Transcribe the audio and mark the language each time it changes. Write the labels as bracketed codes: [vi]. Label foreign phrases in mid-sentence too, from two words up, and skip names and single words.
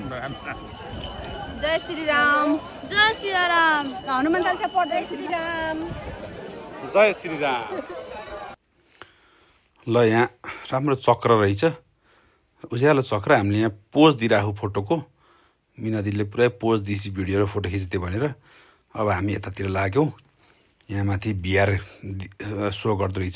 [ne] जय श्री राम जय श्री राम हनुमान चालिसा पढ्दै श्री राम जय श्री राम ल यहाँ राम्रो चक्र रहेछ उज्यालो चक्र हामीले यहाँ पोज दिइरहेको फोटोको मिना दिदीले पुरै पोज दिएपछि भिडियो र फोटो खिचिदियो भनेर अब हामी यतातिर लाग्यौँ। यहाँ माथि बिहार सो गर्दो रहेछ।